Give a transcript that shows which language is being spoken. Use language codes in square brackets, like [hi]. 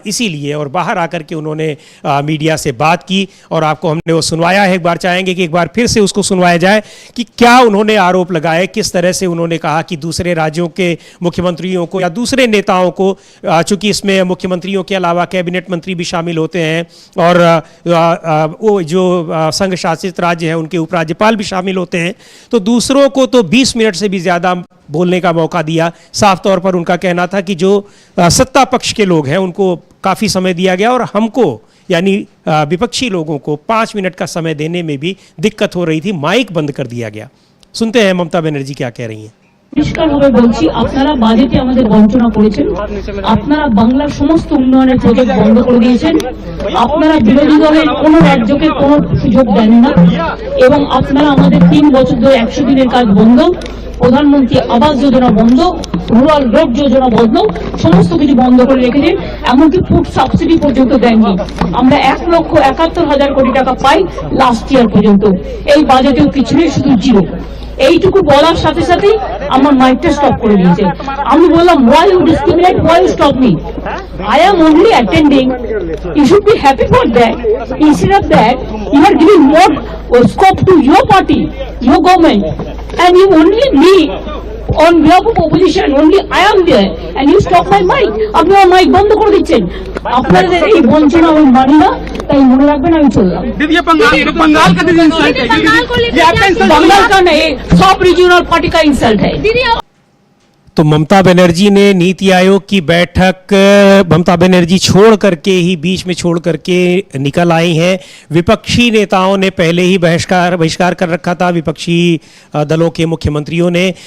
[hi] इसीलिए और बाहर आकर के उन्होंने मीडिया से बात की और आपको हमने वो सुनवाया है। एक बार चाहेंगे कि एक बार फिर से उसको सुनवाया जाए कि क्या उन्होंने आरोप लगाए, किस तरह से उन्होंने कहा कि दूसरे राज्यों के मुख्यमंत्रियों को या दूसरे नेताओं को, चूंकि इसमें मुख्यमंत्रियों के अलावा कैबिनेट मंत्री भी शामिल होते हैं और वो जो संघ शासित राज्य है उनके उपराज्यपाल भी शामिल होते हैं, तो दूसरों को तो 20 मिनट से भी ज़्यादा बोलने का मौका दिया। साफ तौर पर उनका कहना था कि जो सत्ता पक्ष के लोग हैं उनको काफ़ी समय दिया गया और हमको यानी विपक्षी लोगों को 5 मिनट का समय देने में भी दिक्कत हो रही थी, माइक बंद कर दिया गया। सुनते हैं ममता बनर्जी क्या कह रही हैं। [bn] পরিষ্কারভাবে বলছি, আপনারা বাজেটে আমাদের বঞ্চনা করেছেন, আপনারা বাংলার সমস্ত উন্নয়নের প্রজেক্ট বন্ধ করে দিয়েছেন, আপনারা বিরোধী দলের কোনো রাজ্যকে কোনো সুযোগ দেন না এবং আপনারা আমাদের 3 বছর ধরে 100 দিনের কাজ বন্ধ, প্রধানমন্ত্রী আবাস যোজনা বন্ধ, রুরাল রোড যোজনা বন্ধ, সমস্ত কিছু বন্ধ করে রেখেছেন। এমনকি ফুড সাবসিডি পর্যন্ত দেননি। আমরা 1,71,000 কোটি টাকা পাই লাস্ট ইয়ার পর্যন্ত, এই বাজেটেও কিছু নেই, শুধু জিরো। এইটুকু বলার সাথে সাথেই আমার মাইকটা স্টপ করে দিয়েছে। আমি বললাম, [en] why you discriminate, why you stop me? I am only attending. You should be happy for that. Instead of that, you are giving more scope to your party, your government, and you only me on behalf of opposition, only I am there, and you stop my mic. [bn] আপনি আমার mic বন্ধ করে দিচ্ছেন। আপনাদের এই বঞ্চনা আমি মানি না, তাই মনে রাখবেন আমি চললাম। [hi] दीदी ये बंगाल का दीदी इंसल्ट है। बंगाल को लेकर ये आपका क्या- इंसल्ट बंगाल का नहीं, सब रीजनल पार्टी का इंसल्ट है। दीदी तो ममता बनर्जी ने नीति आयोग की बैठक ममता बनर्जी छोड़ करके ही, बीच में छोड़ करके निकल आई हैं। विपक्षी नेताओं ने पहले ही बहिष्कार कर रखा था, विपक्षी दलों के मुख्यमंत्रियों ने।